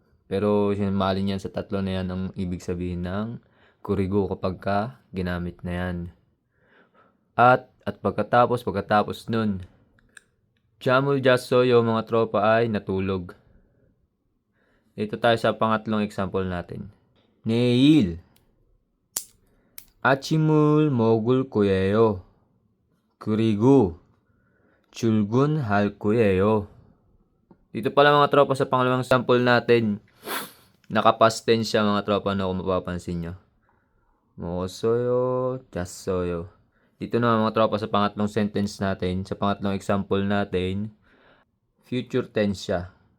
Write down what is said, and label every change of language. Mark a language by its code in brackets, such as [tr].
[tl] Pero sinmalin yan sa tatlo na yan ang ibig sabihin ng kurigo kapag ka ginamit na yan. At pagkatapos nun. [ko] 잠을 잤어요 [tl] mga tropa ay natulog. Dito tayo sa pangatlong example natin. [ko] 내일 아침을 먹을 거예요. 그리고 출근할 거예요. [tl] Dito pala mga tropa sa pangalawang sample natin, naka-past tense siya mga tropa na kung mapapansin nyo. [ko] 먹었어요, 잤어요. [tl] Dito naman mga tropa sa pangatlong sentence natin, sa pangatlong example natin, future tense siya.